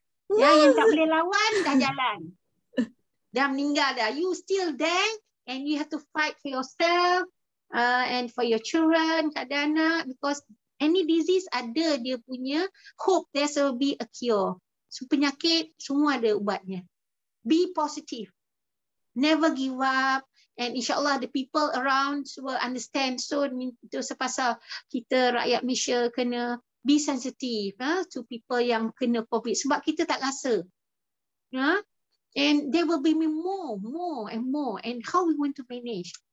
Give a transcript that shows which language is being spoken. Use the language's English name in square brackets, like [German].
[Malay] Ya, yang tak boleh lawan dah jalan. Dah meninggal dah. [English] You still there and you have to fight for yourself and for your children, anak-anak, because any disease [Malay] ada dia punya [English] hope there will be a cure. [Malay] So, penyakit semua ada ubatnya. [English] Be positive. Never give up. And insyaAllah the people around will understand. So [Malay] itu sepasal kita rakyat Malaysia kena [English] be sensitive to people [Malay] yang kena [English] COVID. [Malay] Sebab kita tak rasa. [English] And there will be more and more. And how we want to manage.